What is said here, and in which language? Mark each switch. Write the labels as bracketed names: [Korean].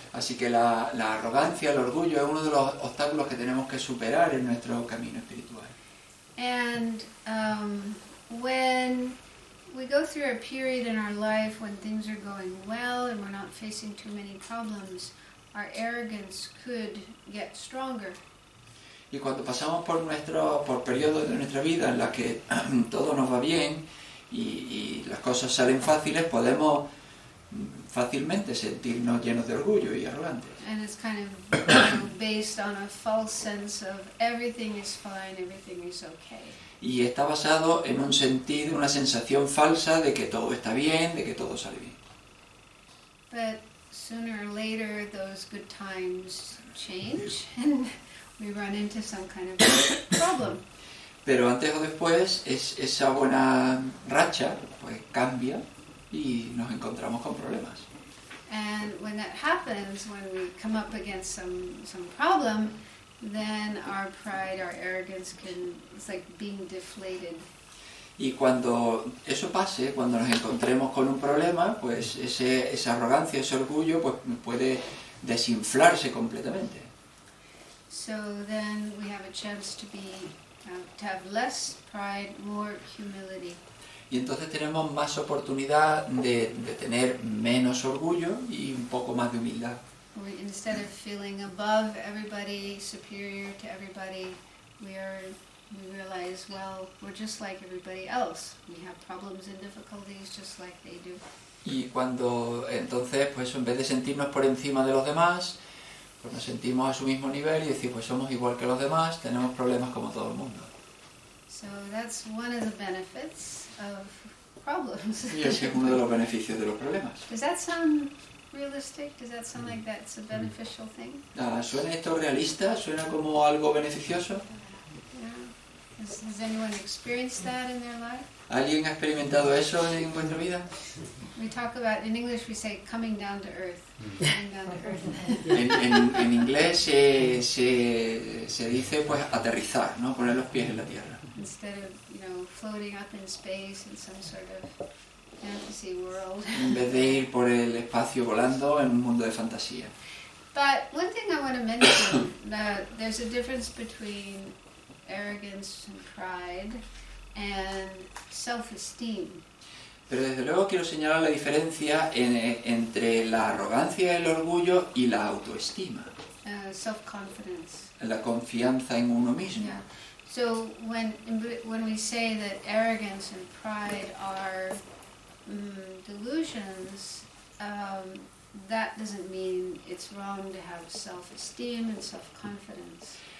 [Spanish] Así que la arrogancia, el orgullo es uno de los obstáculos que tenemos que superar en nuestro camino espiritual. [English] And when we go through a period in our life when things are going well and we're not facing too many problems, our arrogance could get stronger. [Spanish] Y cuando pasamos por periodos de nuestra vida en los que todo nos va bien y las cosas salen fáciles, podemos fácilmente sentirnos llenos de orgullo y arrogantes. [English] And it's kind of based on a false sense of everything is fine, everything is okay. [Spanish] Y está basado en un sentido, una sensación falsa de que todo está bien, de que todo sale bien. [English] But sooner or later those good times change and we run into some kind of problem. [Spanish] Pero antes o después esa buena racha pues cambia y nos encontramos con problemas. [English] And when that happens, when we come up against some problem, then our pride, our arrogance it's like being deflated. [Spanish] Y cuando eso pase, cuando nos encontremos con un problema, pues esa arrogancia, ese orgullo pues puede desinflarse completamente. [English] So then we have a chance to have less pride, more humility. [Spanish] Y entonces tenemos más oportunidad de tener menos orgullo y un poco más de humildad. [English] Instead of feeling above everybody, superior to everybody, we realize, well, we're just like everybody else. We have problems and difficulties just like they do. [Spanish] Y cuando entonces, pues en vez de sentirnos por encima de los demás, pues nos sentimos a su mismo nivel y decir, pues somos igual que los demás, tenemos problemas como todo el mundo. [English] So that's one of the benefits of problems. [Spanish] Y ese es uno de los beneficios de los problemas. [English] Does that sound realistic? Does that sound like that's a beneficial thing? [Spanish] ¿Suena esto realista? ¿Suena como algo beneficioso? [English] Yeah. Has anyone experienced that in their life? [Spanish] ¿Alguien ha experimentado eso en vuestra vida? [English] We talk about, in English we say coming down to earth. Coming down to earth. [Spanish] En inglés se dice pues aterrizar, ¿no? Poner los pies en la tierra. [English] Instead of, floating up in space in some sort of fantasy world. [Spanish] En vez de ir por el espacio volando en un mundo de fantasía. [English] But one thing I want to mention, that there's a difference between arrogance and pride and self-esteem. [Spanish] Pero desde luego quiero señalar la diferencia entre la arrogancia, el orgullo y la autoestima. [English] Self-confidence. [Spanish] La confianza en uno mismo. [English] Yeah. So when we say that arrogance and pride are delusions, that doesn't mean it's wrong to have self-esteem and self-confidence.